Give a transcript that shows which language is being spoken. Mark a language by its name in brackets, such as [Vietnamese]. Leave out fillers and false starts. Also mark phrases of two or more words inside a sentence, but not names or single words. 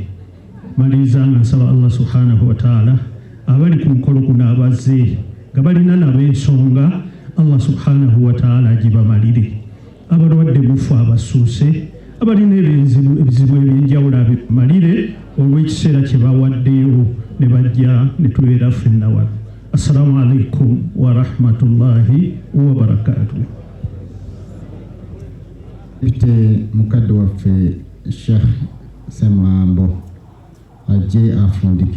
[Ganda] Maliriza nga nsaba [Arabic] الله سبحانه وتعالى [Ganda] abali ku mukolo guno abazze nga balina nabo ensonga, [Arabic] الله سبحانه وتعالى [Ganda] agibamalire. Abalwadde mufu abasuuse, abalina ebizibu ebyenjawulo abimalire olw'ekiseera kye bawaddeyo ne bajja ne tubeera ffenna wano. [Arabic] السلام عليكم ورحمة الله وبركاته. [Ganda] Bite mukadde waffe Sheikh Ssemwambo ajje afundike